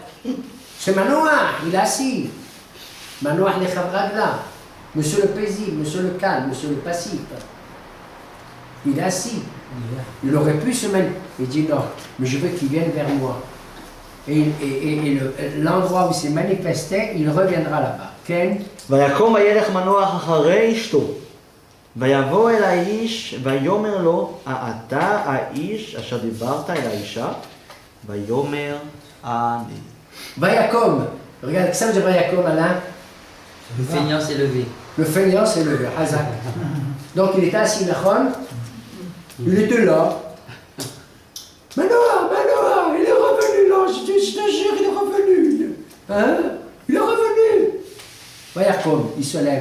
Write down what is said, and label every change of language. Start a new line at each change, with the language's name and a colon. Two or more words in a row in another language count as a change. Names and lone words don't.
French: C'est Manoah, il est assis. Manoah les Chavragla, monsieur le paisible, monsieur le calme, monsieur le passif. Il est assis. Il aurait pu se mettre. Il dit non, mais je veux qu'il vienne vers moi. Et l'endroit où il s'est manifesté, il reviendra là-bas. Ken?
Hebrew: ויקום וילך מנוח אחרי אשתו ויבוא אל האיש ויאמר לו האתה האיש אשר דיברת אל האישה ויאמר אני.
French: Vayakom. Regarde, ça veut dire Vayakom, Alain. Le feignant s'est levé. Le feignant s'est levé, Hazak. Donc il était assis, Nachon. Il était là. Manoah, il est revenu, l'ange, je te jure, il est revenu. Hein? Il est revenu. Vayakom, il se lève.